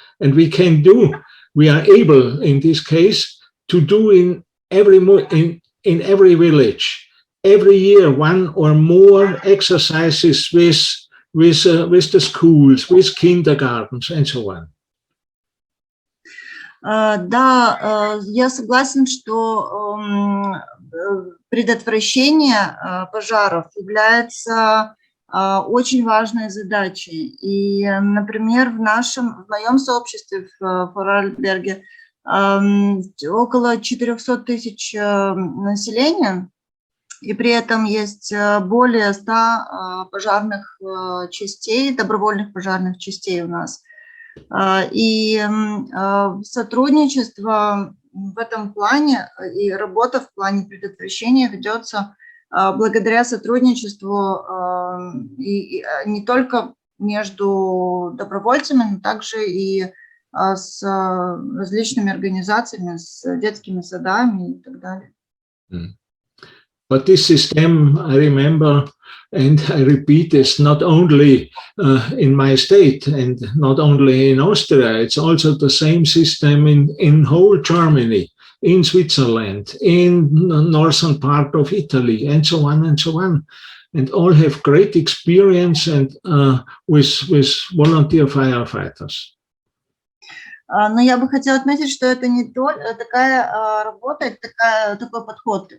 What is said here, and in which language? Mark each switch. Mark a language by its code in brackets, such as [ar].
[en] And we are able in this case to do in every village, every year, one or more exercises with the schools, with kindergartens and so on. [ru] Да, я согласен, что предотвращение пожаров является очень важной задачей. И, например, в моем сообществе в Vorarlberg около 400 тысяч населения, и при этом есть более 100 пожарных частей, добровольных пожарных частей у нас. И сотрудничество в этом плане и работа в плане предотвращения ведется благодаря сотрудничеству и не только между добровольцами, но также и с различными организациями, с детскими садами и так далее. [en] But this system, I remember, and I repeat, is not only in my state and not only in Austria, it's also the same system in whole Germany, in Switzerland, in the northern part of Italy, and so on and so on. And all have great experience and with volunteer firefighters. [ru] Но я бы хотела отметить, что это не только такая работа, такой подход.